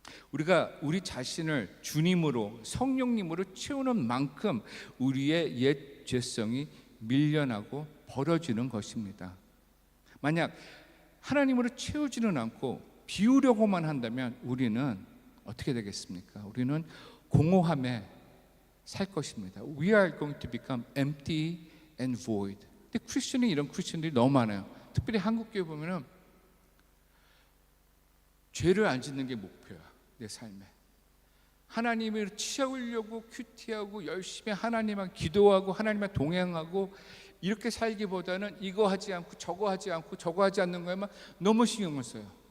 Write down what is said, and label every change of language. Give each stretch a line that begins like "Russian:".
Korean: 우리가 우리 자신을 주님으로 성령님으로 채우는 만큼 우리의 옛 죄성이 밀려나고 버려지는 것입니다. 만약 하나님으로 채우지는 않고 비우려고만 한다면 우리는 어떻게 되겠습니까? 우리는 공허함에 살 것입니다.
English: We are going to become empty and void.
Korean: 근데 크리스천이 이런 크리스천들이 너무 많아요. 특별히 한국교회 보면은 죄를 안 짓는 게 목표야, 내 삶에. 하나님을 채우려고 큐티하고 열심히 하나님만 기도하고 하나님만 동행하고 이렇게 살기보다는 이거 하지 않고 저거 하지 않고 저거 하지 않는 거에만 너무 신경을 써요.